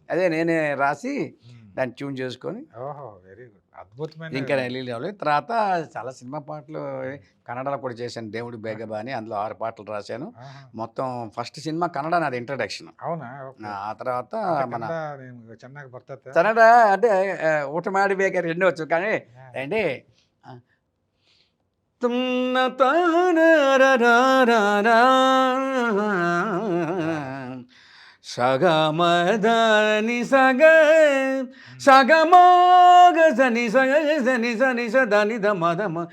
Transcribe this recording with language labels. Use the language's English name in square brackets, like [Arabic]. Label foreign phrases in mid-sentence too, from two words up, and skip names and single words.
[Telugu] అదే నేనే రాసి దాన్ని ట్యూన్ చేసుకొని ఓహో, [English] very good, [Telugu] అద్భుతమైన. ఇంకా రిలీజ్ అవ్వలేదు. తర్వాత చాలా సినిమా పాటలు కన్నడలో కూడా చేశాను. దేవుడు బేగబా అని అందులో 6 పాటలు రాశాను. ఆహా. మొత్తం ఫస్ట్ సినిమా కన్నడ నాది ఇంట్రడక్షన్. అవునా? ఓకే. ఆ తర్వాత అంటే మన [Kannada] కನ್ನಡ ನೀವು ಚೆನ್ನಾಗಿ ಬರ್ತತೆ? [Telugu] కన్నడ అంటే [Kannada] ಊಟ ಮಾಡಿ ಬೇಕಾದ್ರೆ [Telugu] రెండూ వచ్చు కానీ అంటే తున్న తానరరారా సగమదని సగ సగమాగ సని సగ సని సని సదని దమ దమ